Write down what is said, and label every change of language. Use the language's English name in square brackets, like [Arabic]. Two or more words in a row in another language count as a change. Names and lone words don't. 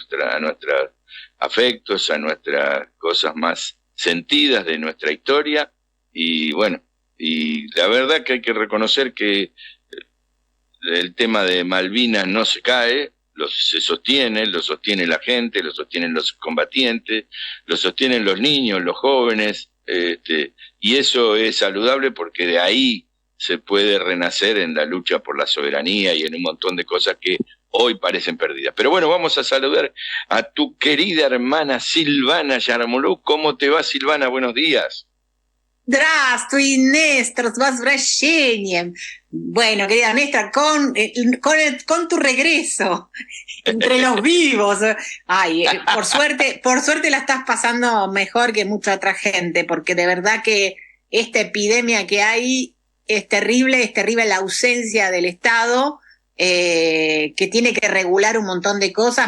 [Spanish] nuestros afectos, a nuestras cosas más sentidas de nuestra historia, y bueno, y la verdad que hay que reconocer que el tema de Malvinas no se cae, se sostiene, lo sostiene la gente, lo sostienen los combatientes, lo sostienen los niños, los jóvenes, y eso es saludable porque de ahí se puede renacer en la lucha por la soberanía y en un montón de cosas que hoy parecen perdidas. Pero bueno, vamos a saludar a tu querida hermana Silvana Yarmoluk. ¿Cómo te va, Silvana? Buenos días. [Russian] Здравствуй, Нестор, с возвращением. [Spanish] Bueno, querida Néstor, con tu regreso entre los vivos. Ay, por suerte la estás pasando mejor que mucha otra gente, porque de verdad que esta epidemia que hay es terrible la ausencia del Estado, que tiene que regular un montón de cosas.